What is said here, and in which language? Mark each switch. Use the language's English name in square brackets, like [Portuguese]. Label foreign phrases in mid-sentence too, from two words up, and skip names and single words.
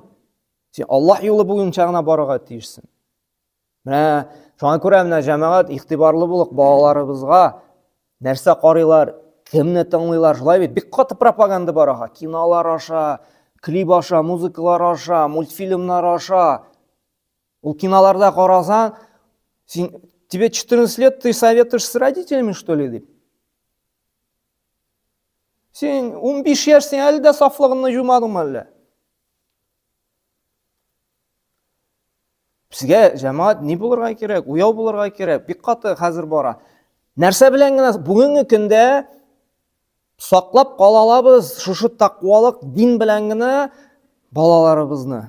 [Tatar] Сен Аллах юлы буенча гына барырга тиешсең. Менә шуңа күрә менә җәмәгать игътибарлы булык балаларыбызга нәрсә карыйлар, кемне тыңлыйлар, шулай бит бик каты пропаганда бар аха. Кинолар аша, клип аша, музыкалар аша, мультфильмнар аша. Ул киноларда карасаң, [Russian] тебе 14 лет, ты советуешь с родителями, что ли, [Tatar] дип. Сен 15 яшьсең, әле дә сафлыгыңны җумадыңмы әллә? Безгә җәмәгать ни булырга кирәк? Уяу булырга кирәк. Бик каты хәзер бара. Нәрсә белән генә бүгенге көндә саклап кала алабыз шушы тақвалык дин белән генә балаларыбызны.